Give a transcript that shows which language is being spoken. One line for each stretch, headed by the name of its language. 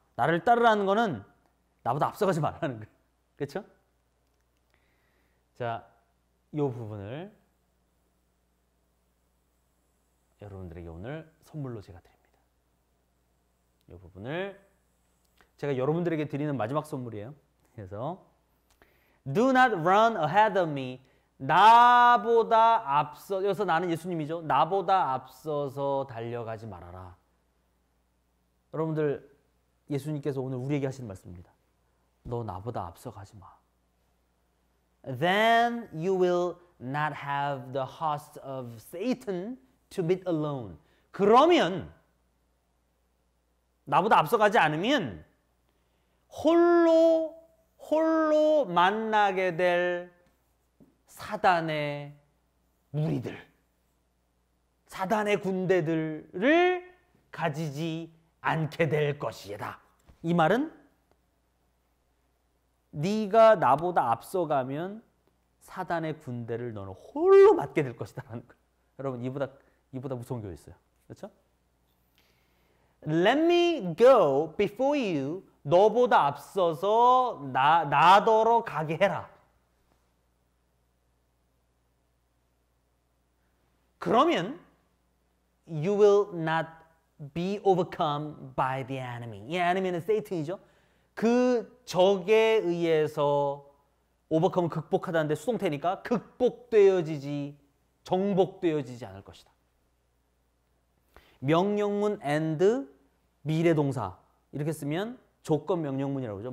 Korean: 나를 따르라는 거는 나보다 앞서가지 말라는 거예요. 그렇죠? 자, 이 부분을 여러분들에게 오늘 선물로 제가 드립니다. 이 부분을 제가 여러분들에게 드리는 마지막 선물이에요. 그래서
English: Do not run ahead of me.
Korean: 나보다 앞서, 여기서 나는 예수님이죠. 나보다 앞서서 달려가지 말아라. 여러분들, 예수님께서 오늘 우리에게 하시는 말씀입니다. 너 나보다 앞서가지 마.
English: Then you will not have the host of Satan to meet alone.
Korean: 그러면 나보다 앞서가지 않으면 홀로 만나게 될 사단의 무리들, 사단의 군대들을 가지지 않게 될 것이다. 이 말은 네가 나보다 앞서가면 사단의 군대를 너는 홀로 맞게 될 것이다라는 거예요. 여러분 이보다 무서운 게 있어요. 그렇죠?
English: Let me go before you.
Korean: 너보다 앞서서 나더러 가게 해라. 그러면
English: you will not be overcome by the enemy.
Korean: 이 enemy는 Satan이죠. 그 적에 의해서 overcome은 극복하다는데 수동태니까 극복되어지지 정복되어지지 않을 것이다. 명령문 and 미래동사 이렇게 쓰면 조건 명령문이라고 그러죠.